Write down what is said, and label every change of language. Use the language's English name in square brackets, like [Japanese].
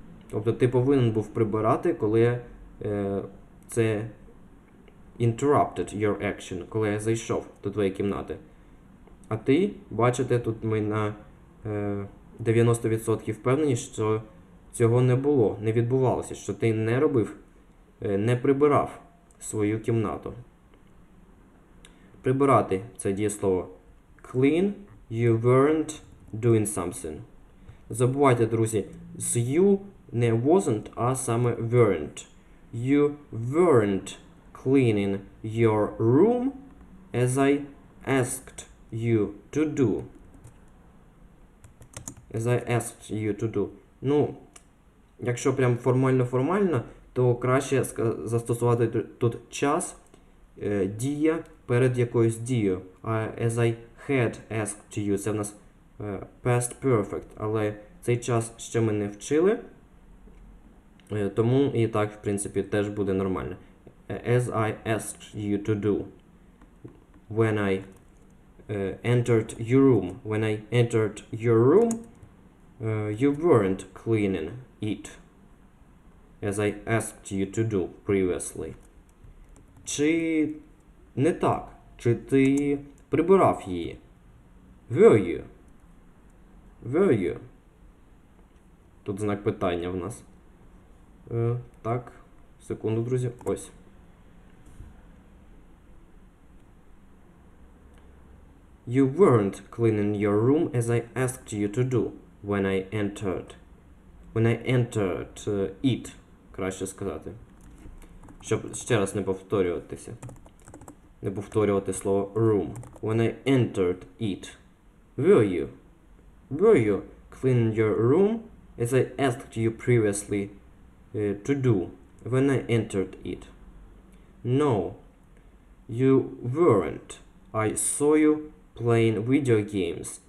[Ukrainian] Тобто, ти повинен був прибирати, коли це [English] interrupted your action, [Ukrainian] коли я зайшов до твоєї кімнати. А ти, бачите, тут ми на 90% впевнені, що цього не було, не відбувалося, що ти не робив, не прибирав свою кімнату. Прибирати – це дієслово clean, [English] you weren't doing something. [Ukrainian] Забувайте, друзі, з you не wasn't, а саме weren't. [English] You weren't cleaning your room as I asked you to do. As I asked you to do. [Ukrainian] Ну, якщо прям формально-формально, то краще застосувати тут час, дія перед якоюсь дією. [English] As I had asked you. [Ukrainian] Це в нас [English] past perfect. [Ukrainian] Але цей час ще ми не вчили, тому і так, в принципі, теж буде нормально. [English] As I asked you to do. When I entered your room. When I entered your room, you weren't cleaning it. As I asked you to do previously. [Ukrainian] Чи не так? Чи ти прибирав її? [English] Were you? Were you? [Ukrainian] Тут знак питання в нас. Так, секунду, друзі. Ось. [English] You weren't cleaning your room as I asked you to do when I entered. When I entered it, [Ukrainian] краще сказати. Щоб ще раз не повторюватися. Не повторювати слово room. [English] When I entered it. Were you? Were you cleaning your room as I asked you previously to do when I entered it? No, you weren't. I saw you playing video games.